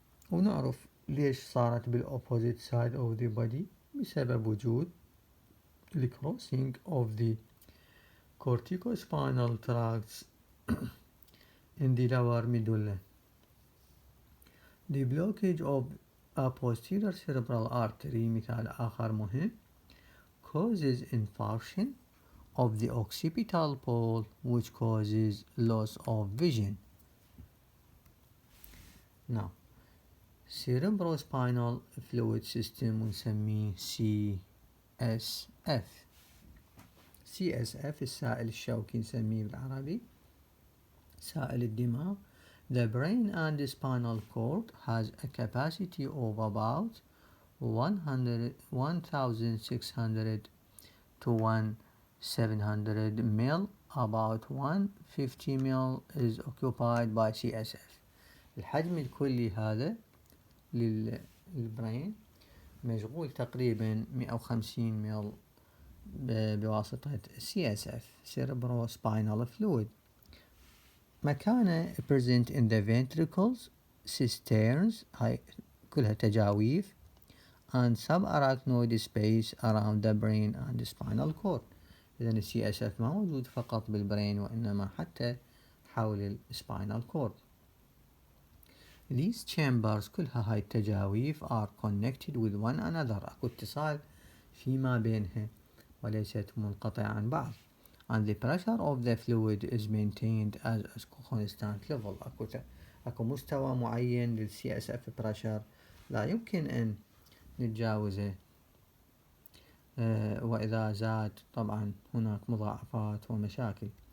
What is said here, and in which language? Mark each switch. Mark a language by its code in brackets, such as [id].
[ar] ونعرف ليش صارت [en] بالopposite side of the body [ar] بسبب وجود [en] the crossing of the corticospinal tracts in the lower medulla. The blockage of a posterior cerebral artery [ar] مثال آخر مهم [en] causes infarction of the occipital pole which causes loss of vision. Now cerebrospinal fluid system [ar] ونسميه [en] CSF. [ar] CSF السائل الشوكي نسميه بالعربي سائل الدماغ. [en] The brain and the spinal cord has a capacity of about 1600 to 1700 ml. About 150 ml is occupied by CSF. [ar] الحجم الكلي هذا للبرين مشغول تقريبا 150 مل بواسطة CSF Cerebrospinal fluid. مكانه [en] present in the ventricles, cisterns [ar] هاي كلها تجاويف [en] and subarachnoid space around the brain and the spinal cord. [ar] إذن ال CSF ما موجود فقط بالبرين وإنما حتى حول السباينال كورد. [en] These chambers [ar] كلها هاي التجاويف [en] are connected with one another. [ar] أكو اتصال فيما بينها وليست منقطعة عن بعض. [en] And the pressure of the fluid is maintained as a constant level. [ar] أكو مستوى معين لل CSF pressure لا يمكن أن نتجاوزه وإذا زاد طبعا هناك مضاعفات ومشاكل.